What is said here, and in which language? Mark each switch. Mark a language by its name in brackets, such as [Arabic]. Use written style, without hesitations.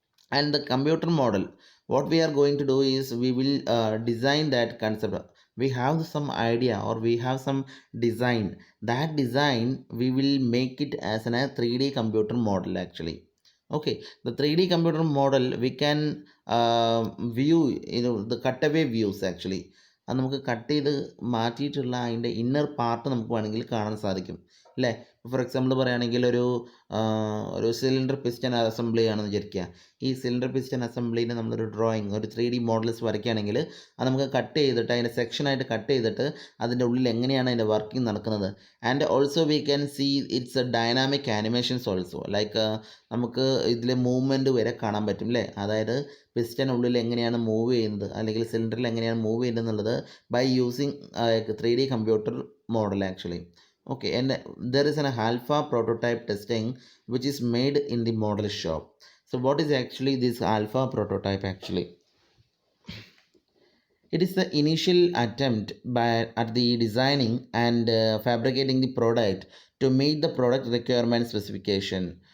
[English] And the computer model, what we are going to do is we will design that concept. We have some idea or we have some design, that design we will make it as a 3D computer model actually. Okay, the 3D computer model we can view, the cutaway views actually. [Malayalam] അത് നമുക്ക് cut ചെയ്ത് മാറ്റിയിട്ടുള്ള അതിൻ്റെ inner part നമുക്ക് വേണമെങ്കിൽ കാണാൻ സാധിക്കും അല്ലേ. For example പറയുകയാണെങ്കിൽ ഒരു സിലിണ്ടർ പിസ്റ്റൺ അസംബ്ലി ആണെന്ന് വിചാരിക്കുക. ഈ സിലിണ്ടർ പിസ്റ്റൺ അസംബ്ലിന് നമ്മളൊരു ഡ്രോയിങ്, ഒരു 3D മോഡൽസ് വരയ്ക്കുകയാണെങ്കിൽ അത് നമുക്ക് കട്ട് ചെയ്തിട്ട് അതിൻ്റെ സെക്ഷനായിട്ട് കട്ട് ചെയ്തിട്ട് അതിൻ്റെ ഉള്ളിൽ എങ്ങനെയാണ് അതിൻ്റെ വർക്കിംഗ് നടക്കുന്നത്. [English] and also we can see it's a dynamic animations also, like [Malayalam] നമുക്ക് ഇതിൽ മൂവ്മെൻറ്റ് വരെ കാണാൻ പറ്റും അല്ലേ. അതായത് പിസ്റ്റൺ ഉള്ളിൽ എങ്ങനെയാണ് മൂവ് ചെയ്യുന്നത്, അല്ലെങ്കിൽ സിലിണ്ടറിൽ എങ്ങനെയാണ് മൂവ് ചെയ്യുന്നത് എന്നുള്ളത് [English] By using 3D computer model actually. Okay, and there is an alpha prototype testing which is made in the model shop. So what is actually this alpha prototype actually? It is the initial attempt at the designing and fabricating the product to meet the product requirement specification.